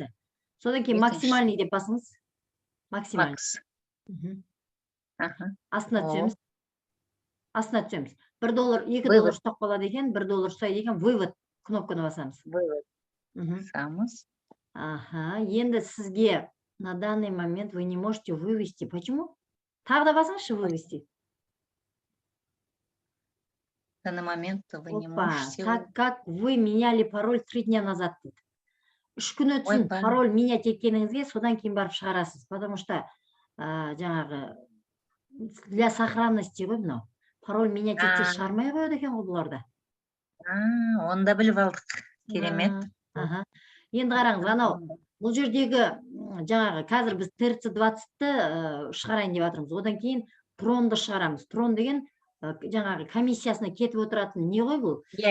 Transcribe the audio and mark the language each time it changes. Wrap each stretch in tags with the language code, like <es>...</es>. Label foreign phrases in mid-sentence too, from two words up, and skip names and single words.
<kk>Содан кейін максимальный деп басыңыз. Максимальный. Астына түсеміз. 1 доллар, 2 доллар ұстап қалады екен, 1 доллар ұстайды екен, вывод кнопканы басамыз. Вывод. Басамыз. Енді сізге</kk> <ru>на данный момент вы не можете вывести. Почему?</ru> <kk>Тағы да басыңызшы вывести.</kk> <ru>На данный момент вы не можете... Как вы меняли пароль 3 дня назад.</ru> <kk>3 күн өтсін пароль менять еткеніңізге, содан кейін барып шығарасыз.</kk> <ru>Потому что жаңағы для сохранности</ru> <kk>ғой мынау. Пароль менять етсе шығармай қояды екен ғой бұларда. Онда біліп алдық. Керемет. Енді қараңыз, анау бұл жердегі жаңағы қазір біз TRC20-ті шығарайын деп жатырмыз. Одан кейін Тронды шығарамыз. Трон деген жаңағы комиссиясына кетіп отыратын не ғой бұл?</kk>